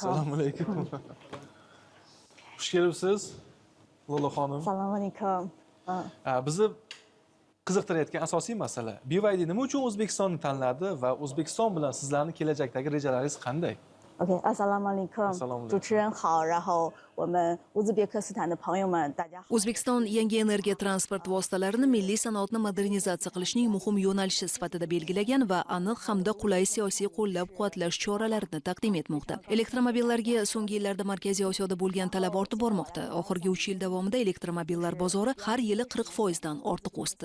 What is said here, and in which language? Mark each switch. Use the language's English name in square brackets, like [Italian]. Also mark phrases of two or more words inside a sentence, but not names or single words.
[Uzbek] Assalomu alaykum. Xush kelibsiz, Lola xonim. Assalomu alaykum. Bizni qiziqtirayotgan asosiy masala BYD nima uchun O'zbekistonni tanladi va O'zbekiston bilan sizlarning kelajakdagi rejalaringiz qanday? OK， assalomu alaykum， [Chinese] 主持人好，然后我们乌兹别克斯坦的朋友们，大家好。 [Uzbek] O'zbekiston yangi energiya transport vositalarini milliy sanoatni modernizatsiya qilishning muhim yo'nalishi sifatida belgilagan va aniq hamda qulay siyosiy qo'llab-quvvatlash choralarini taqdim etmoqda. Elektromobillarga so'nggi yillarda Markaziy Osiyoda bo'lgan talab ortib bormoqda. Oxirgi 3 yil davomida elektromobillar bozori har yili 40% dan ortiq o'sdi.